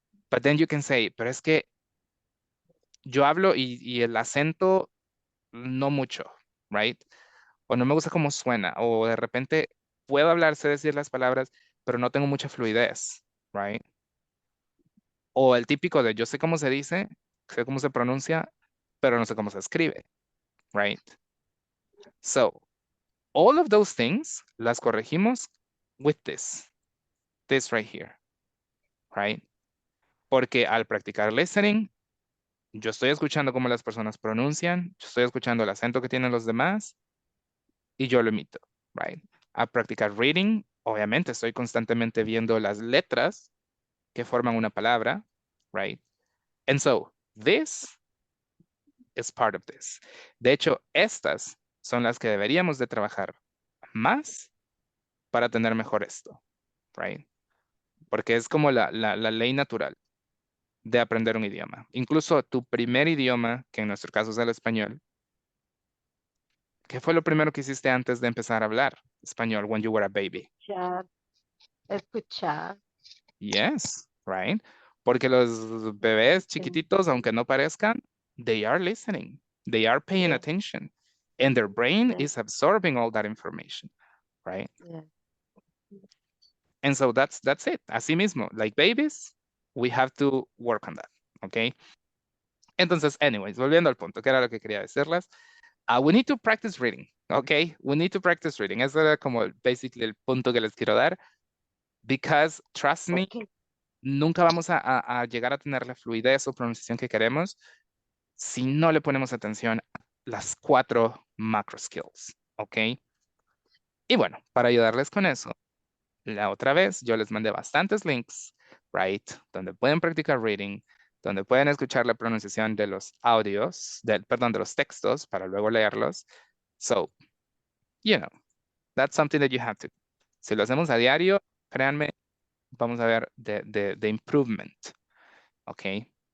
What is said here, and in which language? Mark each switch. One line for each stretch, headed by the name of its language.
English: But then you can say,
Spanish: pero es que yo hablo y el acento no mucho, right? O no me gusta cómo suena, o de repente puedo hablar, sé decir las palabras, pero no tengo mucha fluidez, right? O el típico de yo sé cómo se dice, sé cómo se pronuncia, pero no sé cómo se escribe, right?
English: So, all of those things
Spanish: las corregimos
English: with this right here, right?
Spanish: Porque al practicar listening, yo estoy escuchando cómo las personas pronuncian, yo estoy escuchando el acento que tienen los demás y yo lo imito, right? Al practicar reading, obviamente estoy constantemente viendo las letras que forman una palabra, right?
English: And so, this is part of this.
Spanish: De hecho, estas son las que deberíamos de trabajar más para tener mejor esto, right? Porque es como la ley natural de aprender un idioma. Incluso tu primer idioma, que en nuestro caso es el español, ¿qué fue lo primero que hiciste antes de empezar a hablar español
English: when you were a baby?
Spanish: Escuchar. Escuchar.
English: Yes, right?
Spanish: Porque los bebés chiquititos, aunque no parezcan,
English: they are listening. They are paying Yeah. attention. And their brain Yeah. is absorbing all that information, right? Yeah. And so that's it.
Spanish: Así mismo,
English: like babies, we have to work on that, okay?
Spanish: Entonces, anyways, volviendo al punto, que era lo que quería decirles.
English: We need to practice reading, okay? We need to practice reading.
Spanish: Ese era como basically el punto que les quiero dar.
English: Because, trust me, Okay.
Spanish: nunca vamos a llegar a tener la fluidez o pronunciación que queremos si no le ponemos atención a las 4 macro skills, ¿ok? Y bueno, para ayudarles con eso, la otra vez yo les mandé bastantes links, right? Donde pueden practicar reading, donde pueden escuchar la pronunciación de los audios, perdón, de los textos para luego leerlos.
English: So, you know, that's something that you have to.
Spanish: Si lo hacemos a diario, créanme, vamos a ver
English: the improvement,
Spanish: ¿ok?